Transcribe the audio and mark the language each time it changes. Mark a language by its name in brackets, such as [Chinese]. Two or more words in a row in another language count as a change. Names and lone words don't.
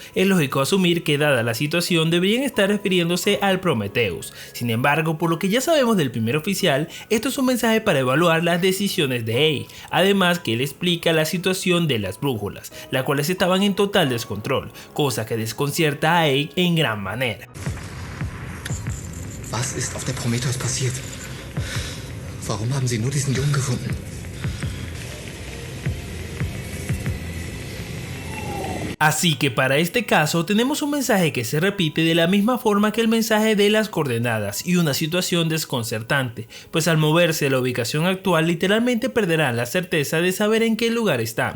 [Spanish] Es lógico asumir que dada la situación deberían estar refiriéndose al Prometheus. Sin embargo, por lo que ya sabemos del primer oficial, esto es un mensaje para evaluar las decisiones de Ace, además que él explica la situación de las brújulas, las cuales estaban en total descontrol, cosa que desconcierta a Ace en gran manera. [German] Was ist auf der Prometheus passiert? Warum haben sie nur diesen Jungen gefunden? [Spanish] Así que para este caso tenemos un mensaje que se repite de la misma forma que el mensaje de las coordenadas y una situación desconcertante, pues al moverse de la ubicación actual literalmente perderán la certeza de saber en qué lugar está.